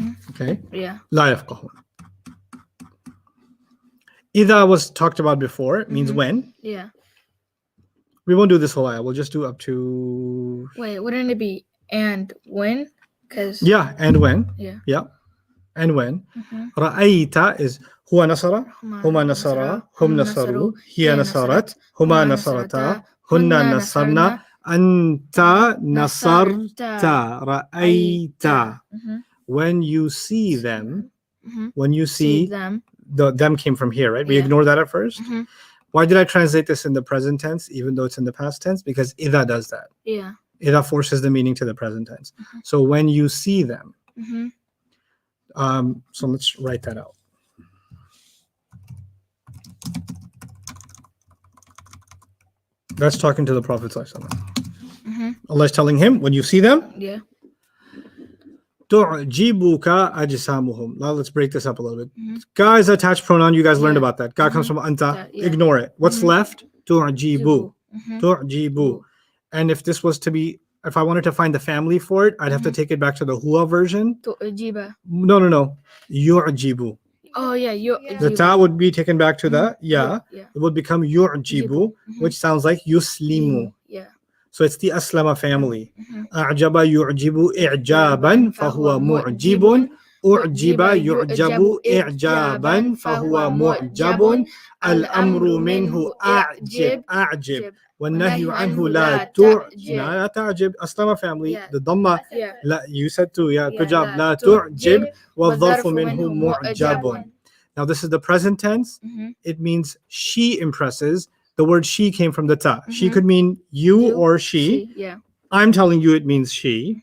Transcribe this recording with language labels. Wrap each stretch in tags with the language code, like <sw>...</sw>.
<en>Okay. Yeah.</en> <ar>لا يفقهون.</ar> <en>إذا was talked about before. It means when. Yeah. We won't do this whole ayah. We'll just do up to. Wait, wouldn't it be and when? Because. Yeah, and when. Yeah. Yeah. And when.</en> <ar>رأيت is هو نصر, هما نصرا, هم نصروا, هي نصرت, هما نصرتا, هن نصرنا, أنت نصرت, رأيت.</ar> <en>When you see them, when you see them. Them came from here, right? We ignore that at first. Why did I translate this in the present tense, even though it's in the past tense? Because إذا does that. Yeah. إذا forces the meaning to the present tense. So when you see them. So let's write that out. That's talking to the Prophet ﷺ. Mhm. Allah is telling him, when you see them, Yeah.</en> <ar>تُعْجِبُكَ أَجْسَامُهُم.</ar> <en>Now let's break this up a little bit. Mhm. Ka is attached pronoun. You guys learned Yeah. about that. Ka comes from anta. That, yeah. Ignore it. What's Mhm.</en> <ar>left? تُعْجِبُ.</ar> <en>Mhm.</en> <ar>تُعْجِبُ.</ar> <en>And if this was to be, if I wanted to find the family for it, I'd have to take it back to the huwa version. Tu'jiba. No. يُعْجِبُ. Oh yeah, you. The ta would be taken back to the ya. Yeah. It would become يُعْجِبُ, which sounds like yuslimu. Yeah. So it's the aslama family. Mhm.</en> <ar>أعجب يعجب إعجابا فهو معجب. أعجب يعجب إعجابا فهو معجب. الأمر منه أعجب والنهي عنه لا تعجب.</ar> <en>أسلم family. Yeah. The dhamma. Yeah. لا, you said too. Yeah, good job.</en> <ar>لا لا تعجب والظرف منه منه معجب. معجب.</ar> <en>Now this is the present tense. Mhm. It means she impresses. The word she came from the ta. She Mhm. could mean you You, or she. Yeah. I'm telling you it means she.</en>